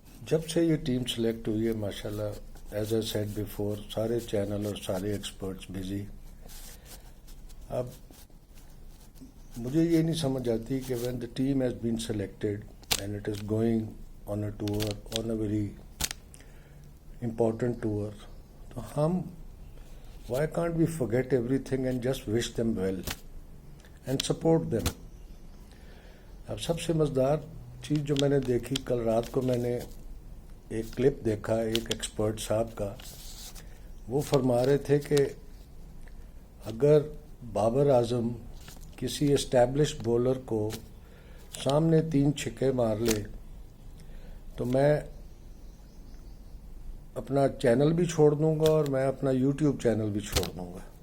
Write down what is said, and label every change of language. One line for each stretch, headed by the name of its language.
Urdu: جب سے یہ ٹیم سلیکٹ ہوئی ہے ماشاءاللہ
English: as I said before
Urdu: سارے چینل اور سارے ایکسپرٹس بزی. اب مجھے یہ نہیں سمجھ آتی کہ
English: When the team has been selected and it is going on a tour, on a very important tour. So why can't we forget everything and just wish them well and support them?
Urdu: اب سب سے مزیدار چیز جو میں نے دیکھی کل رات کو، میں نے ایک کلپ دیکھا ایک ایکسپرٹ صاحب کا. وہ فرما رہے تھے کہ اگر بابر اعظم کسی اسٹیبلشڈ بولر کو سامنے 3 چھکے مار لے تو میں اپنا چینل بھی چھوڑ دوں گا اور میں اپنا یوٹیوب چینل بھی چھوڑ دوں گا.